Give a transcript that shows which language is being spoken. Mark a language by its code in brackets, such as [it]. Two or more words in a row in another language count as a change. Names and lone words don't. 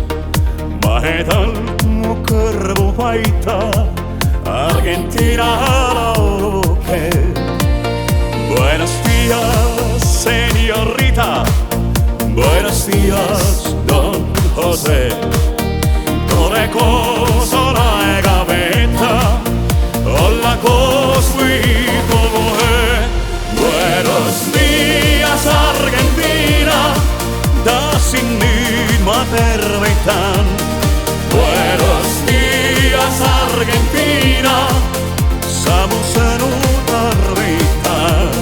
[et] Mahedalt mu kõrvu paitab Argentina lauluke. [es] Buenos dias, señorita, buenos dias, Don Jose. [et] Tore koos on aega veeta, olla koos või kogu öö. [es] Buenos dias, Argentina, [et] tahtsin nüüd ma tervitan. [es] Buenos dias, Argentina, [et] sa mu sõnu tarvitan.